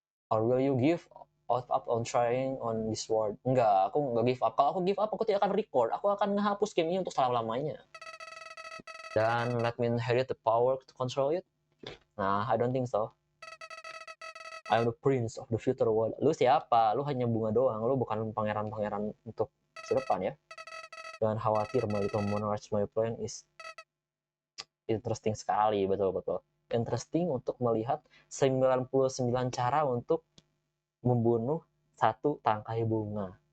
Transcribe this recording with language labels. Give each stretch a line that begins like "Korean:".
English: Or will you give up on trying on this world?
Indonesian: Enggak, aku nggak give up. Kalau aku give up, aku tidak akan record. Aku akan menghapus game ini untuk selama-lamanya.
English: Dan let me inherit the power to control it. Nah, I don't think so. I'm the prince of the future world.
Indonesian: Lu siapa? Lu hanya bunga doang. Lu bukan pangeran-pangeran untuk masa depan ya. Jangan khawatir,
English: my little monarch, my plan is interesting
Indonesian: sekali, betul-betul. Interesting untuk melihat 99 cara untuk membunuh satu tangkai bunga.